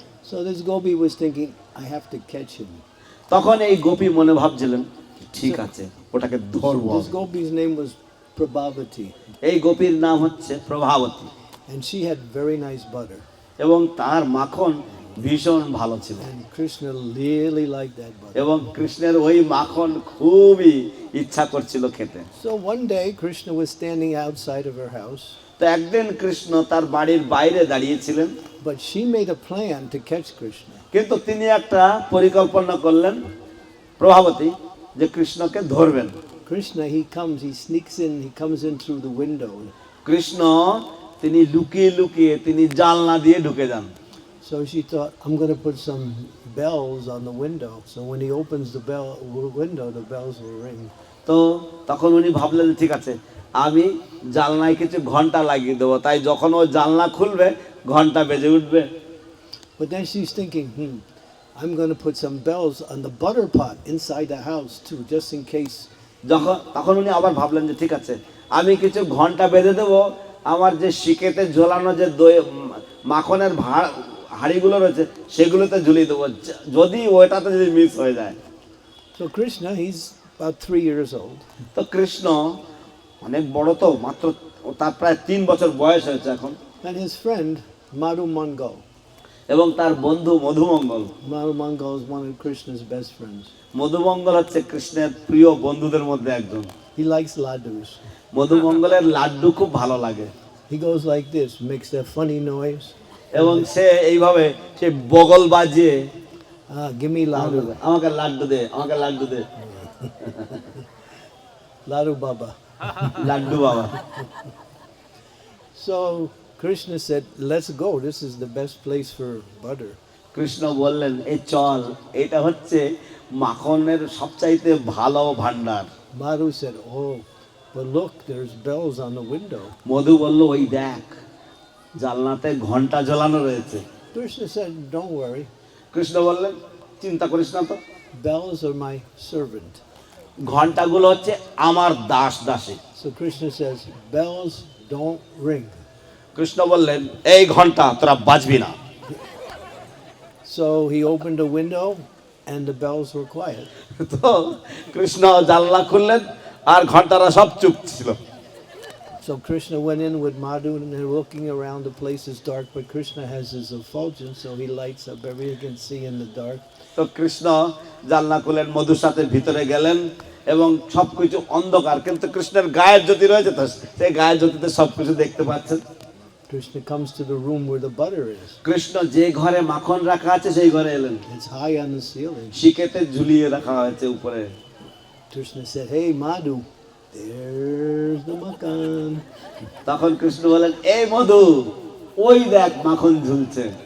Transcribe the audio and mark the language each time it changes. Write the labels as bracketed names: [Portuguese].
[English] So this gopi was thinking, "I have to catch him." [Bangla] তখন এই গোপী মনে ভাবছিলেন ঠিক আছে, ওটাকে ধরবো। [English] This gopi's name was Prabhavati, [Bangla] এই গোপীর নাম হচ্ছে Prabhavati, [English] and she had very nice butter. [Bangla] এবং তার মাখন ভীষণ ভালো ছিল, [English] And Krishna really liked that butter. [Bangla] এবং কৃষ্ণের ওই মাখন খুবই ইচ্ছা করছিল খেতে। [English] So one day Krishna was standing outside of her house, [Bangla] তো একদিন কৃষ্ণ তার বাড়ির বাইরে দাঁড়িয়েছিলেন, [English] but she made a plan to catch Krishna. [Bangla] কিন্তু তিনি একটা পরিকল্পনা করলেন প্রভাবতী যে কৃষ্ণকে ধরবেন। [English] Krishna, he sneaks in, he comes in through the window. [Bangla] Krishna তিনি লুকিয়ে লুকিয়ে তিনি জানলা দিয়ে ঢুকে যান। [English] So she thought, "I'm going to put some bells on the window, so when he opens the window, the bells will ring." [Bangla] তো তখন উনি ভাবলেন ঠিক আছে, আমি জানলায় কিছু ঘন্টা লাগিয়ে দেবো, তাই যখন ও জানলা খুলবে ঘন্টা বেজে উঠবে। [English] But then she's thinking, I'm going to put some bells on the butter pot inside the house too, just in case. [Bangla] তখন উনি আবার ভাবলেন যে ঠিক আছে, আমি কিছু ঘন্টা বেঁধে দেবো আমার যে শিকেতে ঝোলানো যে দই মাখনের হাড়িগুলো রয়েছে সেগুলোতে ঝুলিয়ে দেবো, যদি ওটাতে যদি মিস হয়ে যায়। [English] So Krishna, he's about 3 years old. [Bangla] তো কৃষ্ণ অনেক বড়, তো মাত্র তার প্রায় 3 বছর বয়স হয়েছে এখন। [English] And his friend, Madhu Mangal. [Bangla] এবং তার বন্ধু Madhumangal. [English] Madhu Mangal is one of Krishna's best friends. [Bangla] Madhumangal হচ্ছে কৃষ্ণের প্রিয় বন্ধুদের মধ্যে একজন। [English] He likes laddus. [Bangla] মধুমঙ্গলের লাড্ডু খুব ভালো লাগে। [English] He goes like this, makes that funny noise. [Bangla] এবং সে এইভাবে সে বগল বাজিয়ে [English] Give me laddu. [Bangla] আমাকে লাড্ডু দে, আমাকে লাড্ডু দে। [English] Laddu Baba. [Bangla] লাড্ডু বাবা। [English] So Krishna said, "Let's go. This is the best place for butter." [Bangla] Krishna বললেন এই চল, এটা হচ্ছে মাখনের সবচাইতে ভালো ভান্ডার। [English] Madhu said, "Oh, but look, there's bells on the window." [Bangla] মধু বলল ওই দেখ জানলাতে ঘন্টা ঝোলানো রয়েছে। [English] Krishna said, "Don't worry. [Bangla] Krishna বললেন চিন্তা করিস না তো, [English] Bells are my servant." [Bangla] ঘন্টাগুলো হচ্ছে আমার দাসী। [English] So Krishna says, "Bells don't ring." [Bangla] Krishna বললেন এই ঘন্টা তোরা বাজবি না। [English] So he opened a window and the bells were quiet. [Bangla] তো কৃষ্ণ জানলা খুললেন আর ঘন্টারা সব চুপ ছিল। [English] So Krishna went in with Madhu and they're looking around. The place is dark, but Krishna has his effulgence, so he lights up everything you can see in the dark. [Bangla] তো কৃষ্ণ জানলা খুলেন, মধুর সাথে ভিতরে গেলেন এবং সবকিছু অন্ধকার, কিন্তু কৃষ্ণের গায়ের জ্যোতি রয়েছে, তো সেই গায়ের জ্যোতিতে সবকিছু দেখতে পাচ্ছেন। [English] Krishna comes to the room where the butter is. [Bangla] Krishna যে ঘরে মাখন রাখা আছে সেই ঘরে এলেন, [English] It's high on the ceiling. [Bangla] শিকেতে ঝুলিয়ে রাখা হয়েছে উপরে। [English] Krishna said, "Hey Madhu, there's the makan." [Bangla] তখন কৃষ্ণ বলেন এই মধু, ওই দেখ মাখন ঝুলছে।